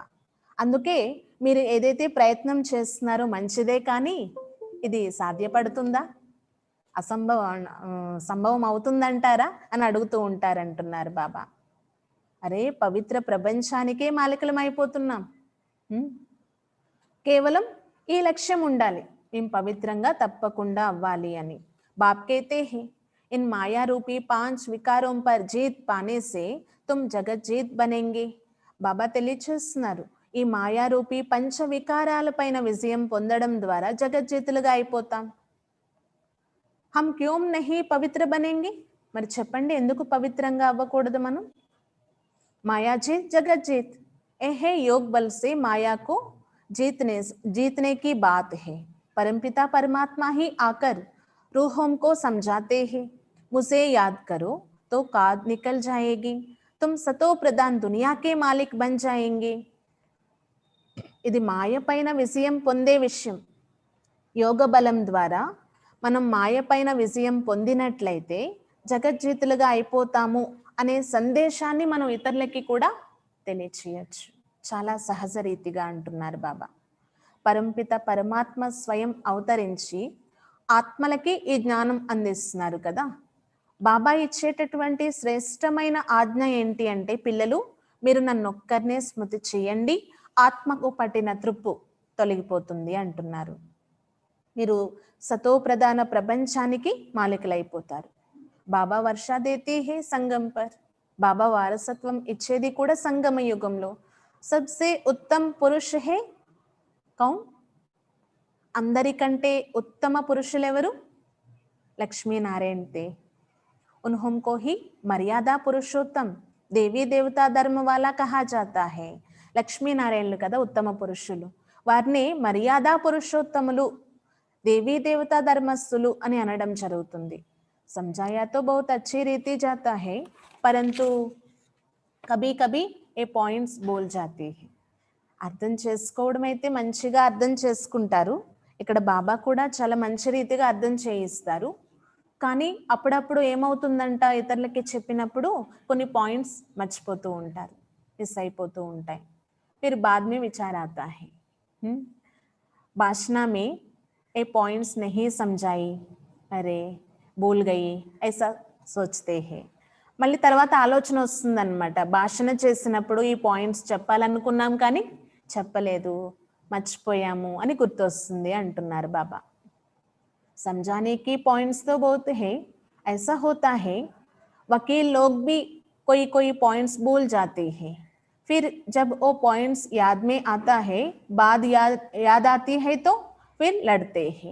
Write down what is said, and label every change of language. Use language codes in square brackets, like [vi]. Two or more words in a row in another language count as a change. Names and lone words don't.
[te] అందుకే మీరు ఏదైతే ప్రయత్నం చేస్తున్నారో మంచిదే, కానీ ఇది సాధ్యపడుతుందా, సంభవం అవుతుందంటారా అని అడుగుతూ ఉంటారంటున్నారు బాబా. అరే పవిత్ర ప్రపంచానికే మాలికలం అయిపోతున్నాం. కేవలం ఈ లక్ష్యం ఉండాలి, మేము పవిత్రంగా తప్పకుండా అవ్వాలి అని. [hi] బాప్ कहते हैं इन माया रूपी 5 विकारों पर जीत पाने से तुम जगत जीत बनेंगे. [te] బాబా తెలియచేస్తున్నారు, ఈ మాయా రూపీ పంచ వికారాలపైన విజయం పొందడం ద్వారా జగజ్జీతులుగా అయిపోతాం. [hi] हम क्यों नहीं पवित्र बनेंगे, [te] మరి చెప్పండి ఎందుకు పవిత్రంగా అవ్వకూడదు మనం. [hi] माया जीत जगत जीत, ए योग बल से माया को जीतने की बात है. परमपिता परमात्मा ही आकर रूहों को समझाते हैं, मुझे याद करो तो काद निकल जाएगी, तुम सतो प्रधान दुनिया के मालिक बन जाएंगे. [te] ఇది మాయ పైన విజయం పొందే విషయం. యోగ బలం ద్వారా మనం మాయ పైన విజయం పొందినట్లయితే జగజ్జీతులుగా అయిపోతాము అనే సందేశాన్ని మనం ఇతరులకి కూడా తెలియచేయచ్చు, చాలా సహజ రీతిగా అంటున్నారు బాబా. పరంపిత పరమాత్మ స్వయం అవతరించి ఆత్మలకి ఈ జ్ఞానం అందిస్తున్నారు కదా. బాబా ఇచ్చేటటువంటి శ్రేష్టమైన ఆజ్ఞ ఏంటి అంటే, పిల్లలు మీరు నన్నొక్కరినే స్మృతి చేయండి, ఆత్మకు పట్టిన తృప్పు తొలగిపోతుంది అంటున్నారు. మీరు సతో ప్రధాన ప్రపంచానికి మాలికలైపోతారు. [hi] बाबा वर्सा देते हैं संगम पर, [te] బాబా వారసత్వం ఇచ్చేది కూడా సంగమ యుగంలో. [hi] सबसे उत्तम पुरुष है कौन, [te] అందరికంటే ఉత్తమ పురుషులు ఎవరు? [hi] लक्ष्मीनारायण थे। उन्हों को ही मर्यादा पुरुषोत्तम देवी देवता धर्म वाला कहा जाता है. [te] లక్ష్మీనారాయణులు కదా ఉత్తమ పురుషులు, వారిని మర్యాద పురుషోత్తములు, దేవీ దేవతా ధర్మస్థులు అని అనడం జరుగుతుంది. [hi] समझाया तो बहुत अच्छी रीति जाता है, परंतु कभी कभी ये पॉइंट्स बोल जाते हैं. [te] అర్థం చేసుకోవడం అయితే మంచిగా అర్థం చేసుకుంటారు, ఇక్కడ బాబా కూడా చాలా మంచి రీతిగా అర్థం చేయిస్తారు. కానీ అప్పుడప్పుడు ఏమవుతుందంట, ఇతరులకి చెప్పినప్పుడు కొన్ని పాయింట్స్ మర్చిపోతూ ఉంటారు, మిస్ అయిపోతూ ఉంటాయి. [hi] फिर बाद में विचार आता है। भाषण में ये पॉइंट्स नहीं समझाई, अरे भूल गयी ऐसा सोचते हैं. [te] మళ్ళీ తర్వాత ఆలోచన వస్తుందన్నమాట, భాషణ చేసినప్పుడు ఈ పాయింట్స్ చెప్పాలనుకున్నాం కానీ చెప్పలేదు, మర్చిపోయాము అని గుర్తొస్తుంది అంటున్నారు బాబా. [hi] समझाने की पॉइंट्स तो बहुत है, ऐसा होता है वकील लोग भी कोई कोई पॉइंट्स भूल जाते हैं, फिर जब वो पॉइंट्स याद में आता है, बात याद आती है तो फिर लड़ते हैं.